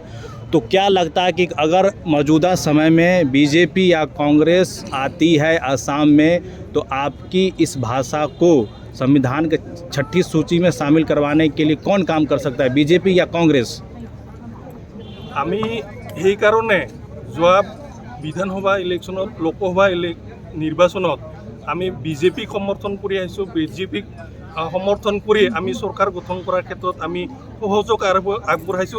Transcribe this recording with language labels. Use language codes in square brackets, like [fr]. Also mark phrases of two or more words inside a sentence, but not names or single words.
[hi] तो क्या लगता है कि अगर मौजूदा समय में बीजेपी या कांग्रेस आती है असम में तो आपकी इस भाषा को संविधान के छठी सूची में शामिल करवाने के लिए कौन काम कर सकता है, बीजेपी या कांग्रेस? [as] আমি সেইকাৰণে যোৱা বিধানসভা ইলেকশ্যনত, লোকসভা নিৰ্বাচনত আমি বিজেপিক সমৰ্থন কৰি আহিছোঁ। বিজেপিক সমৰ্থন কৰি আমি চৰকাৰ গঠন কৰাৰ ক্ষেত্ৰত আমি সহযোগ আগবঢ়াইছোঁ।